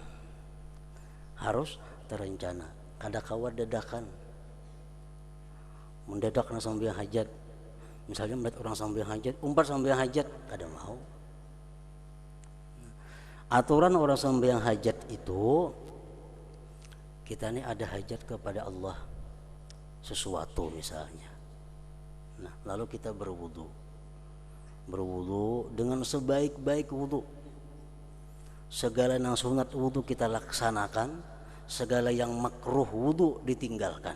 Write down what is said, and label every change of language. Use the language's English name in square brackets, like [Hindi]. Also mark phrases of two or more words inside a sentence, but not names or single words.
[Banjar] Kada kawat dadakan. Mendadak na sembahyang hajat. Misalnya melihat orang sembahyang hajat, umpat sembahyang hajat, kada mau. [Indonesian] Aturan orang sembahyang hajat itu, kita ini ada hajat kepada Allah sesuatu misalnya. Nah, lalu kita berwudu dengan sebaik-baik wudu. Segala yang sunat wudu kita laksanakan, segala yang makruh wudu ditinggalkan.